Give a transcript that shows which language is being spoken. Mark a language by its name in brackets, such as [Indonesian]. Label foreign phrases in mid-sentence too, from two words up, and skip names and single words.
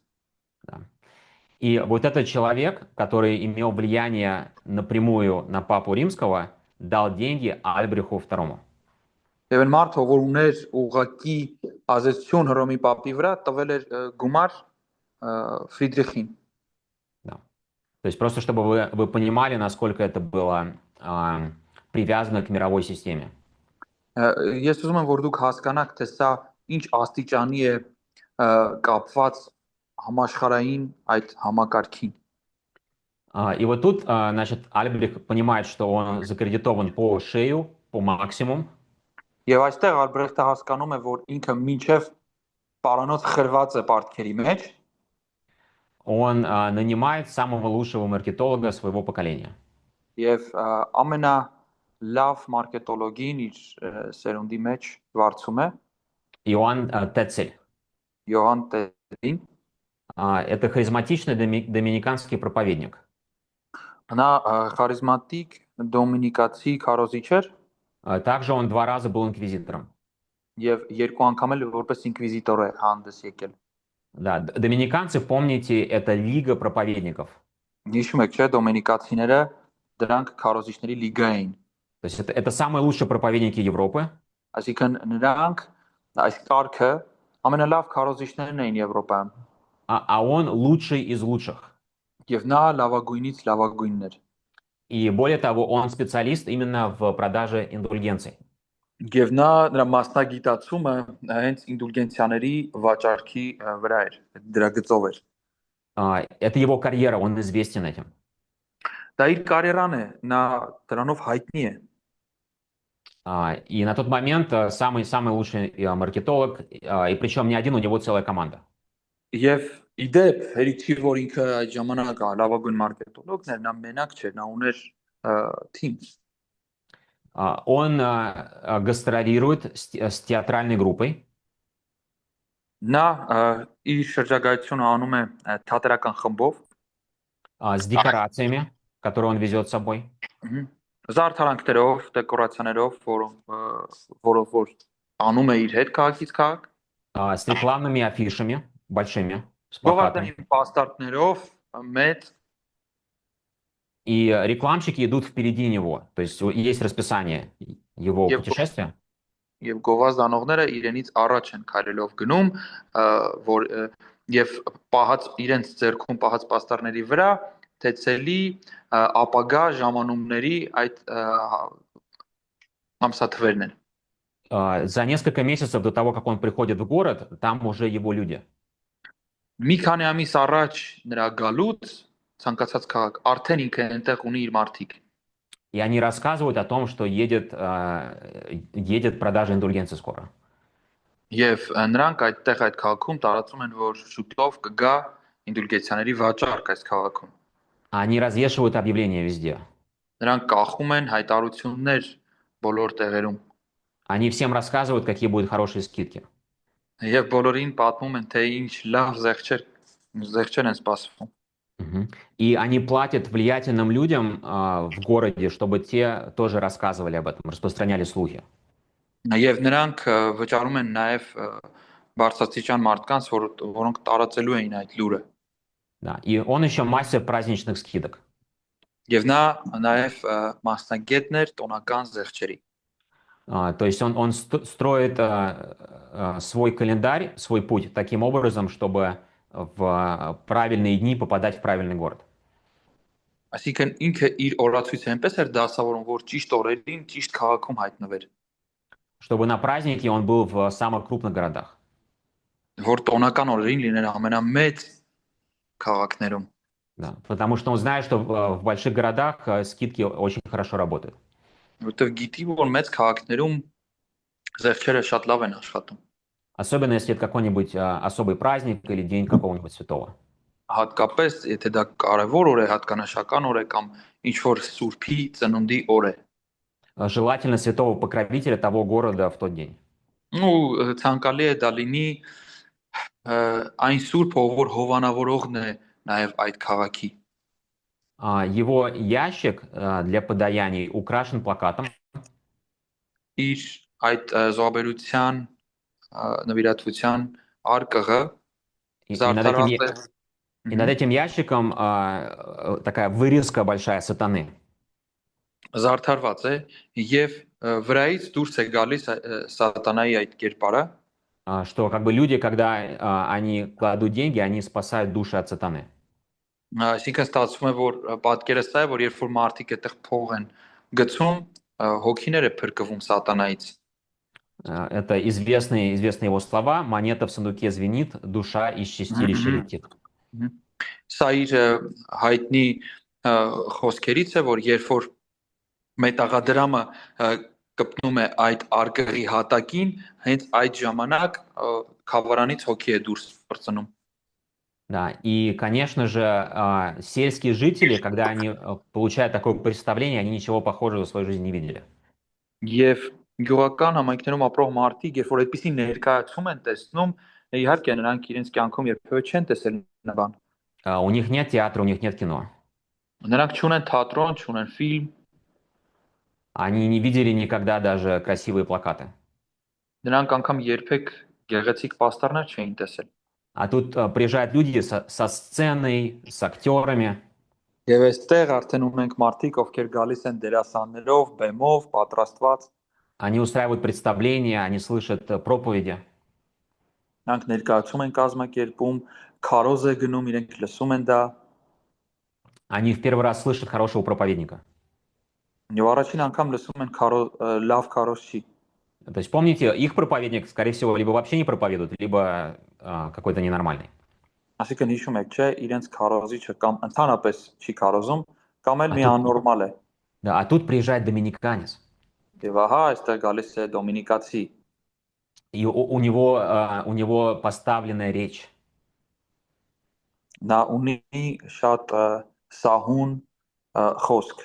[Russian] Да. И вот этот человек, который имел влияние напрямую на Папу Римского, дал деньги Альбреху II. [Armenian] Եվ այն մարդը, որ ուներ ուղղակի ազդեցություն Հռոմի Պապի վրա, տվել էր գումար Ֆրիդրիխին։ [Russian] Да. То есть просто чтобы вы понимали, насколько это было привязано к мировой системе. [Armenian] Ես ուզում եմ, որ дուք հասկանաք, թե սա ինչ աստիճանի է կապված համաշխարհային այդ համակարգին։ [Russian] И вот тут, значит, Альбрих понимает, что он закредитован по шею, по максимум. [Armenian] Եվ այստեղ Ալբրեխտը հասկանում է, որ ինքը մինչև պարանոց խրված է պարտքերի մեջ։ [Russian] Он нанимает самого лучшего маркетолога своего поколения. [Armenian] Եվ ամենալավ մարքետոլոգին իր սերունդի մեջ վարձում է [Russian] Иоанн Тецель. [Armenian] Յոհան Տեցելին։ [Russian] Это харизматичный доминиканский проповедник. [Armenian] Նա խարիզմատիկ դոմինիկացի քարոզիչ էր [Russian] Также он 2 раза был инквизитором. [Armenian] եւ երկու անգամ էլ որպես ինկվիզիտոր է հանդես եկել։ [Russian] Да, доминиканцы, помните, это лига проповедников. [Armenian] Հիշում եք, չէ՞, դոմինիկացիները դրանք քարոզիչների լիգա էին։ [Russian] То есть это самые лучшие проповедники Европы. [Armenian] Այսինքն նրանք այս կարգը ամենալավ քարոզիչներն էին Եվրոպայում։ [Russian] А он лучший из лучших. [Armenian] Եվ նա լավագույնից լավագույնն էր։ [Russian] И более того, он специалист именно в продаже индульгенций. [Armenian] Եվ նրա մասնագիտացումը հենց ինդուլգենցիաների վաճառքի վրա էր, դրա գծով էր։ [Russian] Это его карьера, он известен этим. [Armenian] Դա իր կարիերան է, նա դրանով հայտնի է։ [Russian] И на тот момент самый лучший маркетолог, и причем не один, у него целая команда. [Armenian] Եվ իդեպ, հերիք չի, որ ինքը այդ ժամանակ լավագույն մարքետոլոգն էր, նա մենակ չէր, նա ուներ թիմ։ [Russian] Он гастролирует с театральной группой. [Armenian] Նա իր շրջագայությունը անում է թատերական խմբով, [Russian] с декорациями, которые он везет с собой, [Armenian] մհ, զարդարանքներով, դեկորացիաներով, որով որ անում է իր հետ քաղաքից քաղաք, [Russian] с рекламными афишами большими, с плакатами. [Armenian] գովազդային պաստառներով մեծ [Russian] И рекламщики идут впереди него. То есть есть расписание его [Armenian] եւ [Russian] путешествия. [Armenian] եւ գովազդանողները իրենից առաջ են քայլելով գնում, որ եւ պահած իրենց ձեռքում пահած պաստառների վրա թեցելի ապագա ժամանումների այդ ամսաթվերն են։ [Russian] За несколько месяцев до того, как он приходит в город, там уже его люди. [Armenian] Մի քանի ամիս առաջ նրա գալուց ցանկացած քաղաք արդեն ինքը այնտեղ ունի իր մարդիկ։ [Russian] И они рассказывают о том, что едет продажа индульгенции скоро. [Armenian] Եվ նրանք այդտեղ այդ քաղաքում տարածում են, որ շուտով կգա ինդուլգենցիաների վաճառք այս քաղաքում։ [Russian] Они развешивают объявления везде. [Armenian] Նրանք կախում են հայտարարություններ բոլոր տեղերում։ [Russian] Они всем рассказывают, какие будут хорошие скидки. [Armenian] Եվ բոլորին պատմում են, թե ինչ լավ զեղչեր են սպասվում։ [Russian] И они платят влиятельным людям в городе, чтобы те тоже рассказывали об этом, распространяли слухи. [Armenian] Եվ նրանք վճարում են նաև բարձրաստիճան մարդկանց, որոնք տարածելու էին այդ լուրը։ [Russian] Да. И он еще мастер праздничных скидок. [Armenian] Եվ նա նաև մասնագետներ տոնական զեղչերի։ [Russian] То есть он строит свой календарь, свой путь таким образом, чтобы в правильные дни попадать в правильный город. [Armenian] Այսինքն ինքը իր օրացույցը այնպես էր դասավորում, որ ճիշտ օրերին ճիշտ քաղաքում հայտնվեր։ [Russian] Чтобы на празднике он был в самых крупных городах. [Armenian] Որ տոնական օրերին լիներ ամենամեծ քաղաքներում։ [Russian] Да, потому что он знает, что в больших городах скидки очень хорошо работают. [Armenian] Որտեվ գիտի, որ մեծ քաղաքներում զեղչերը շատ լավ են աշխատում։ [Russian] Особенно если это какой-нибудь особый праздник или день какого-нибудь святого. [Armenian] Հատկապես եթե դա կարևոր օր է, հատկանշական օր է կամ ինչ որ սուրբի ծնունդի օր է։ [Russian] Желательно святого покровителя того города в тот день. [Armenian] Ու ցանկալի է դա լինի այն սուրբը, որ հովանավորողն է նաև այդ քաղաքի։ [Russian] Его ящик для подаяний украшен плакатом. [Armenian] Իր այդ զոհաբերության նվիրատվության արկղը զարդարված է։ [Russian] И над этим ящиком такая вырезка большая сатаны. [Armenian] Զարդարված է եւ վրայից դուրս է գալիս սատանայի այդ կերպարը։ [Russian] Что как бы люди, когда они кладут деньги, они спасают души от сатаны. [Armenian] Այսինքն ստացվում է, որ պատկերը սա է, որ երբ որ մարդիկ այդտեղ փող են գցում, հոգիները փրկվում սատանայից։ [Russian] Это известные его слова: монета в сундуке звенит, душа из чистилища летит. [Armenian] Սա իր հայտնի խոսքերից է, որ երբ որ մետաղադրամը կպնում է այդ արկղի հատակին, հենց այդ ժամանակ խավարանից հոգի է դուրս բրծնում։ [Russian] Да, и, конечно же, сельские жители, когда они получают такое представление, они ничего похожего в своей жизни не видели. [Armenian] Եվ գյուղական համայնքներում ապրող մարդիկ, երբ որ այդպիսի ներկայացում են տեսնում, իհարկե նրանք իրենց կյանքում երբևէ չեն տեսել նման։ [Russian] У них нет театра, у них нет кино. [Armenian] Նրանք չունեն թատրոն, չունեն ֆիլմ, [Russian] Они не видели никогда даже красивые плакаты. [Armenian] նրանք անգամ երբեք գեղեցիկ պաստառներ չէին տեսել։ [Russian] А тут приезжают люди со сценой, с актерами. [Armenian] Եվ այստեղ արդեն ունենք մարդիկ, ովքեր գալիս են դերասաններով, բեմով, պատրաստված։ [Russian] Они устраивают представления, они слышат проповеди. [Armenian] Նրանք ներկայացում են կազմակերպում, քարոզ է գնում, իրենք լսում են դա։ [Russian] Они в первый раз слышат хорошего проповедника. [Armenian] Եվ առաջին անգամ լսում են լավ քարոզչի։ [Russian] То есть помните, их проповедник, скорее всего, либо вообще не проповедует, либо какой-то ненормальный. [Armenian] Այսինքն հիշում եք, չէ, իրենց քարոզիչը կամ ընդհանրապես չի քարոզում, կամ էլ մի աննորմալ է։ [Russian] Да, а тут приезжает доминиканец. [Armenian] Եվ ահա այստեղ գալիս է դոմինիկացի։ [Russian] И у него поставленная речь. [Armenian] Նա ունի շատ սահուն խոսք։